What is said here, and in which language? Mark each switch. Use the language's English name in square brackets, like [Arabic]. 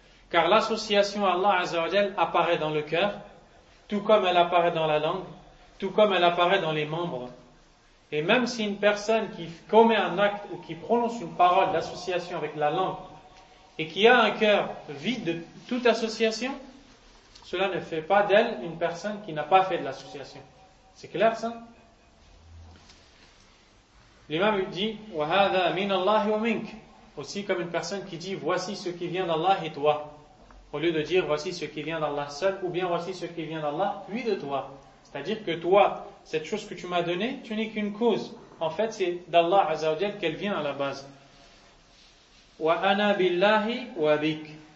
[French] Car l'association à Allah Azza wa Jal apparaît dans le cœur, tout comme elle apparaît dans la langue, tout comme elle apparaît dans les membres. Et même si une personne qui commet un acte ou qui prononce une parole d'association avec la langue et qui a un cœur vide de toute association, cela ne fait pas d'elle une personne qui n'a pas fait de l'association. C'est clair ça? L'imam dit [Arabic] وَهَذَا مِنَ اللَّهِ وَمِنْكَ. [French] Aussi comme une personne qui dit voici ce qui vient d'Allah et toi, au lieu de dire voici ce qui vient d'Allah seul ou bien voici ce qui vient d'Allah puis de toi. C'est-à-dire que toi, cette chose que tu m'as donnée, tu n'es qu'une cause. En fait, c'est d'Allah Azza wa Jalla qu'elle vient à la base. [Arabic] Wa ana billahi wa bik.